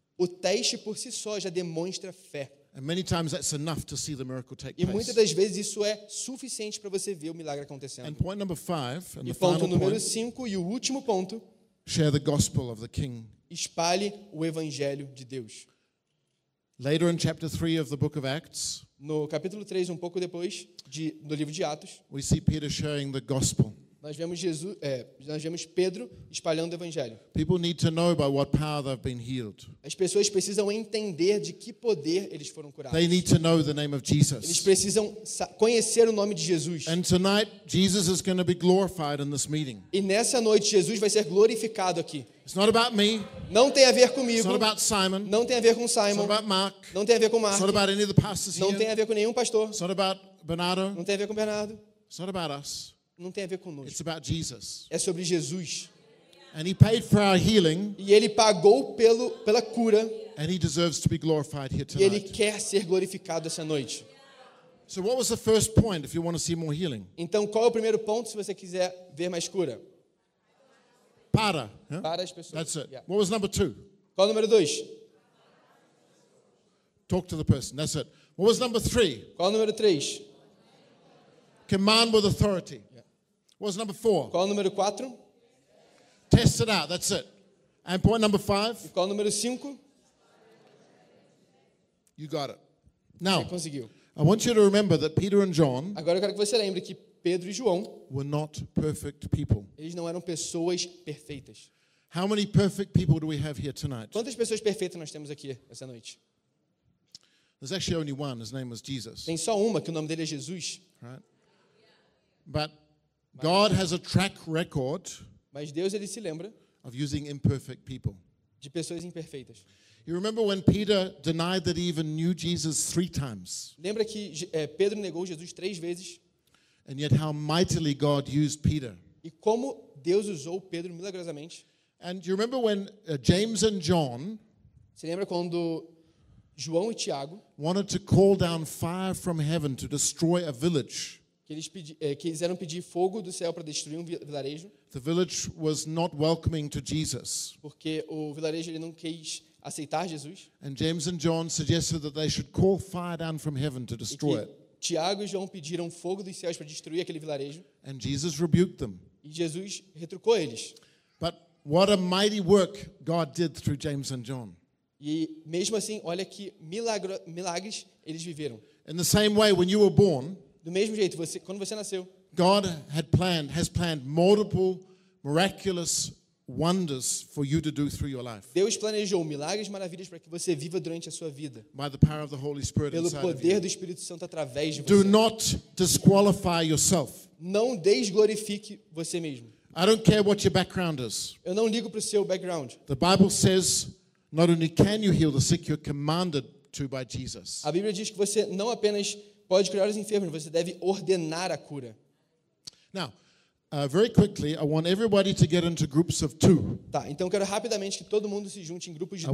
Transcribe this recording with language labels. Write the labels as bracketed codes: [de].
[pt] O teste por si só já demonstra fé. [en] And many times that's enough to see the miracle take place. [pt] E muitas das vezes isso é suficiente para você ver o milagre acontecendo. [en] And point number five, and [pt] e [en] the final point. [pt] Ponto número 5 e o último ponto. [en] Share the gospel of the King. [pt] Espalhe o evangelho de Deus. [en] Later in chapter 3 of the book of Acts. [pt] No capítulo 3, um pouco depois do livro de Atos. [en] We see Peter sharing the gospel. [pt] Nós vemos Jesus, nós vemos Pedro espalhando o evangelho. [en] People need to know by what power they've been healed. [pt] As pessoas precisam entender de que poder eles foram curados. [en] They need to know the name of Jesus. [pt] Eles precisam conhecer o nome de Jesus. [en] And tonight Jesus is going to be glorified in this meeting. [pt] E nessa noite Jesus vai ser glorificado aqui. [en] It's not about me. [pt] Não tem a ver comigo. [en] It's not about Simon. [pt] Não tem a ver com Simon. [en] It's not about Mark. [pt] Não tem a ver com Mark. [en] It's not about any of the pastors here. [pt] Não tem a ver com nenhum pastor. [en] It's not about Bernardo. [pt] Não tem a ver com Bernardo. [en] It's not about us. [pt] Não tem a ver conosco. [en] It's about Jesus. [pt] É sobre Jesus. [en] And he paid for our healing. [pt] E ele pagou pela cura. [en] And he deserves to be glorified here tonight. [pt] E ele quer ser glorificado essa noite. [en] So what was the first point if you want to see more healing? [pt] Então qual é o primeiro ponto se você quiser ver mais cura? Para, huh? Para as pessoas. [en] That's it. Yeah. What was number two? [pt] Qual é o número dois? [en] Talk to the person. That's it. What was number three? [pt] Qual é o número três? [en] Command with authority. What's number four? [pt] Qual é o número 4? [en] Test it out, that's it. And point number 5? [pt] Qual é o número 5? [en] You got it. Now, [pt] conseguiu. [en] I want you to remember that Peter and John, [pt] agora eu quero que você lembre que Pedro e João, [en] were not perfect people. [pt] Eles não eram pessoas perfeitas. [en] How many perfect people do we have here tonight? [pt] Quantas pessoas perfeitas nós temos aqui essa noite? [en] There's actually only one, his name was Jesus. [pt] Tem só uma, que o nome dele é Jesus. [en] Right? But God has a track record. [pt] Mas Deus, ele se lembra [en] of using imperfect people. [pt] De pessoas imperfeitas. [en] You remember when Peter denied that he even knew Jesus 3 times? [pt] Lembra que Pedro negou Jesus 3 vezes? [en] And yet how mightily God used Peter. [pt] E como Deus usou Pedro milagrosamente? [en] And you remember when James and John, [pt] se lembra quando João e Tiago, [en] wanted to call down fire from heaven to destroy a village? [pt] Eles quiseram pedir fogo do céu para destruir um vilarejo. [en] The village was not welcoming to Jesus. [pt] Porque o vilarejo ele não quis aceitar Jesus. [en] And James and John suggested that they should call fire down from heaven to destroy it. [pt] Tiago e João pediram fogo dos céus para destruir aquele vilarejo. [en] And Jesus rebuked them. [pt] E Jesus retrucou eles. [en] But what a mighty work God did through James and John. [pt] E mesmo assim, olha que milagres eles viveram. [en] In the same way, when you were born. [pt] Do mesmo jeito, quando você nasceu, [en] God has planned multiple miraculous wonders for you to do through your life. [pt] Deus planejou milagres e maravilhas para que você viva durante a sua vida. [en] By the power of the Holy Spirit inside of you. [pt] Pelo poder do Espírito Santo através de você. [en] Do not disqualify yourself. [pt] Não desglorifique você mesmo. [en] I don't care what your background is. [pt] Eu não ligo para o seu background. [en] The Bible says not only can you heal the sick, you're commanded to by Jesus. [pt] A Bíblia diz que você não apenas pode curar os enfermos, você deve ordenar a cura. [en] Now, very quickly, I want everybody to get into groups of two. [pt] Tá, então quero rapidamente que todo mundo se junte em grupos de 2.